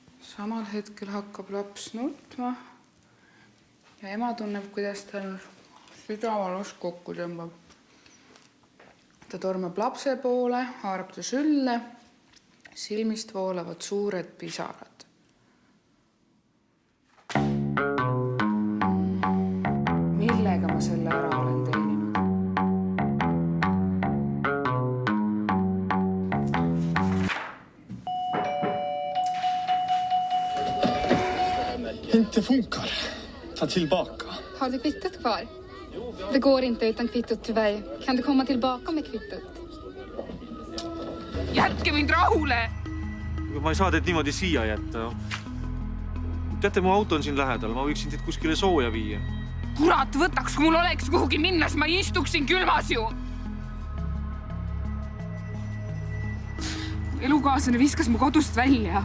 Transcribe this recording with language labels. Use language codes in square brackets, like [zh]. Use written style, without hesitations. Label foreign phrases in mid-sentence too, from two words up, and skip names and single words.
[et] Samal hetkel hakkab laps nutma ja ema tunneb, kuidas tal südavalus kokku tõmbab. Ta tormab lapse poole, haarab ta sülle, silmist voolavad suured pisarad. Millega ma selle ära olen teeninud? [sv] Inte funkar. Ta tillbaka. Har du kvittot kvar? Det går inte utan kvittot tyvärr. Kan du komma tillbaka med kvittot? [et] Jätke mind rahule! Ma ei saa teid niimoodi siia jätta. Teate, mu auto on siin lähedal. Ma võiksin teid kuskile sooja viia. Kurat võtaks, kui mul oleks kuhugi minnes. Ma istuksin külmas ju. Elukaaslane viskas mu kodust välja.